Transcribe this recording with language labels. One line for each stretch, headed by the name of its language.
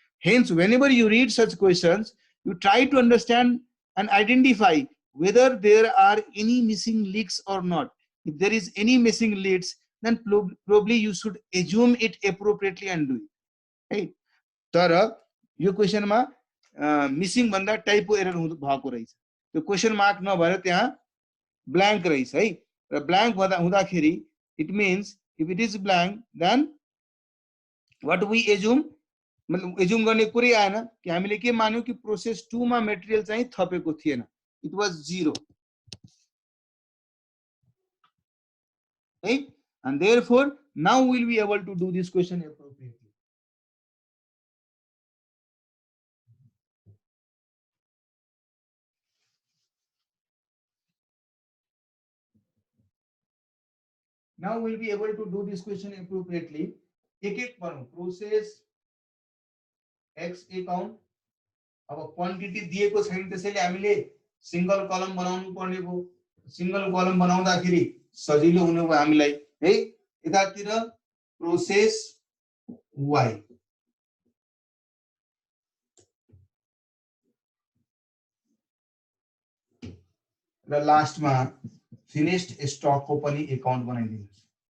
English: Hence, whenever you read such questions, you try to understand and identify whether there are any missing leaks or not. If there is any missing leaks, then probably you should assume it appropriately and do it. Right?
Nepali: तर यो क्वेशनमा missing भन्दा टाइपो error भएको रहेछ। त्यो question mark नभएर त्यहाँ blank रहेछ है। र ब्ल्याङ्क हुँदाखेरि
English: it means if it is blank then what we assume,
Nepali: मतलब एज्युम गर्ने कुरै आएन कि हामीले के मान्यौ कि प्रोसेस 2 मा मटेरियल चाहिँ थपेको थिएन, इट वाज 0 है।
English: And therefore now we will be able to do this question appropriately. Now we will be able to do this question appropriately.
Nepali: एक पढौं। प्रोसेस X अकाउन्ट, अब क्वान्टिटी दिएको छैन त्यसैले हामीले सिंगल कलम बनाउनु पर्ने भयो। सिंगल कलम बनाउँदाखेरि सजिलो हुने भयो हामीलाई है। यतातिर प्रोसेस Y, र लास्टमा फिनिश्ड स्टक को पनि अकाउन्ट बनाइदिनुस्।